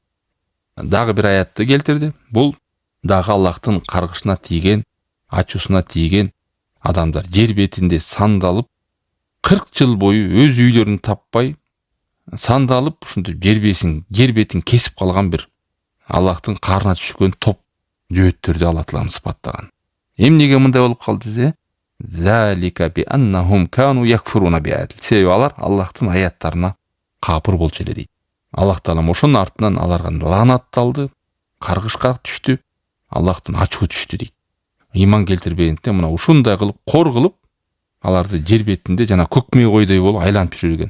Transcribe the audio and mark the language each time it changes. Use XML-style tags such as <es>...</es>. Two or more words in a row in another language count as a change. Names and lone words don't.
<ky>Дагы бир аятты келтирди. Бул дагы Аллахтын каргышына тийген, ачуусуна тийген адамдар жер бетинде сандалып 40 жыл бою өз үйлөрүн таппай сандалып ушундай жер бетин кесип калган бир Аллахтын карына түшкөн топ жөөттөрдү Алла таалам сыпаттаган. Эмнеге мындай болуп калды десе,</ky> <ar>ذلك بأنهم كانوا يكفرون بعدل.</ar> <ky>Себеби алар Аллахтын аяттарына капыр болчу эле дейт. Аллах таалам ошонун артынан аларга лаанатталды, каргышка түштү, Аллахтын ачуу түштү дейт. Иман келтирбегенден мына ушундай кылып кор кылып аларды жер бетинде жана көк мээ койдой болуп айланып жүргөн.</ky>